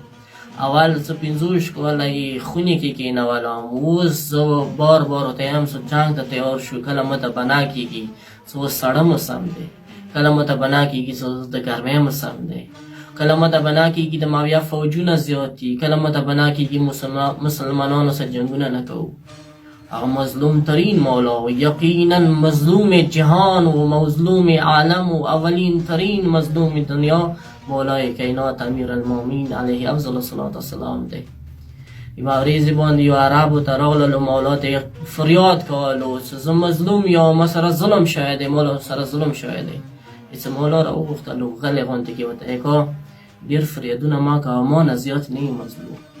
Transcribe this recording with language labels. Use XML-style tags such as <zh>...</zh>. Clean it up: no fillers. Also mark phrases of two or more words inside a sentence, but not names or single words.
<ps>اول زه 15 کاله یې خونې کې کېنولم اوس زه بار ورته یم چې جنګ ته تیار شو. کله ماته بنا کېږي چې اوس سړه موسم دی کله ماته بنا کېږي چې د ګرمۍ موسم دی کله ماته بنا کېږي د ماویه فوجونه زیات دي کله ماته بنا کېږي مسلمانانو سره جنګونه نه کوو.</ps> <fa>هغه مظلوم ترین مولا و یقینا مظلوم جهان و مظلوم عالم و اولین ترین مظلوم دنیا مولای کائنات</fa> <ar>امیر المؤمنین علیه افضل الصلاة والسلام</ar> <fa>دی.</fa> <ps>یوه ورځې باندې یو عربو ته راغللو مولا ته فریاد کولو چې زه مظلوم یم ما سره ظلم شوی دی مولا سره ظلم شوی دی. چې مولا را وغوښتلو غلې غونډې کې ورته یې کا ډېر فریادونه ما کوه ما نه زیات نه یم مظلوم.</ps>